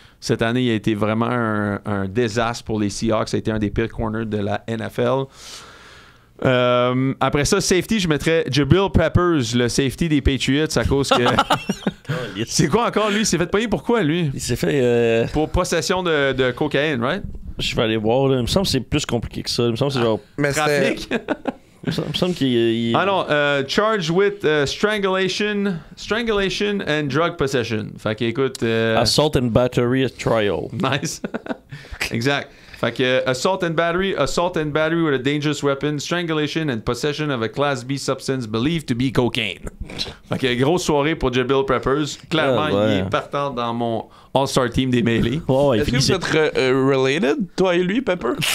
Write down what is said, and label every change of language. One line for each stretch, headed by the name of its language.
French: Cette année, il a été vraiment un désastre pour les Seahawks. Ça a été un des pires corners de la NFL. Après ça, safety, je mettrais Jabril Peppers, le safety des Patriots, à cause que... C'est quoi encore, lui? Il s'est fait payer pourquoi, lui? Il s'est fait... Pour possession de cocaïne, right? Je vais aller voir, là. Il me semble que c'est plus compliqué que ça. Il me semble que c'est genre... Mais Trafic? Il me semble qu'il... Ah non,
English: charged with strangulation and drug possession.
French: Fait qu'écoute...
English: Assault and battery at trial. Nice. Exact.
French: Fait que
English: assault and battery with a dangerous weapon, strangulation and possession of a Class B substance believed to be cocaine.
French: Fait que grosse soirée pour Jabril Peppers. Clairement, il est partant dans mon All-Star Team des mêlés. Oh, est-ce que vous êtes related, toi et lui, Pepper?